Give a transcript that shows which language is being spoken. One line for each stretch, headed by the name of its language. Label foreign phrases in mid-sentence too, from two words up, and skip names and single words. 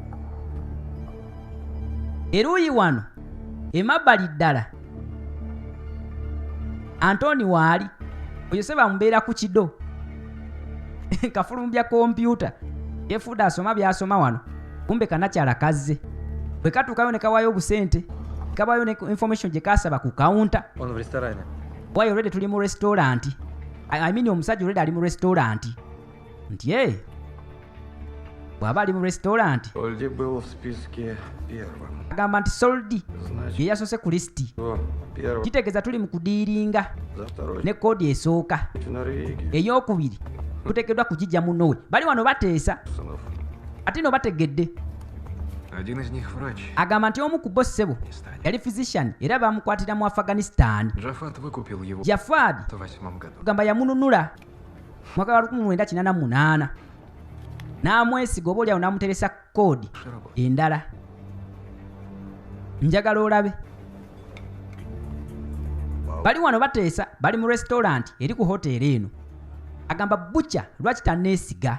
Ganda: eruuyi wano emabbali ddala Antoni waali oyo se bamubeera ku kido kafulumbya kompyuta yefuda asoma byasoma wano kumbe kanakyala kazze bwe katuukayo ne kawaayo obusente kabayo ne information gye kasaba ku counter
Russian: Он в ресторане.
English: why already
Ganda: tuli mu restaurant
English: I mean
Ganda: omusajja already ali mu restaurant nti bw'aba ali mu restaurant
Russian: Ольди был в списке первым.
Ganda: agamba nti soldi
Russian: Значит,
Ganda: ye yasose ku lisiti
Russian: кто первый?
Ganda: kitegeeza tuli mu kudiiringa
Russian: За второй
Ganda: ne koodi esooka
Russian: в Норвегии.
Ganda: ey'okubiri tuteekeddwa kugijja munowe bali wano bateesa
Russian: Пацанов.
Ganda: ate no bategedde
Russian: Один из них врач.
Ganda: agamba nti omu ku bo ssebo yali physician era bamukwatira mu Afghanistan
Russian: Джафат выкупил его Jafad в 1908 году.
Ganda: tugamba yamununula mwaka wa 1988 n'amwesiga oba oliawo n'amuteresa koodi endala njagala olabe bali wano bateesa bali mu restaurant eri ku hoteeri eno agamba bucha lwaki tanneesiga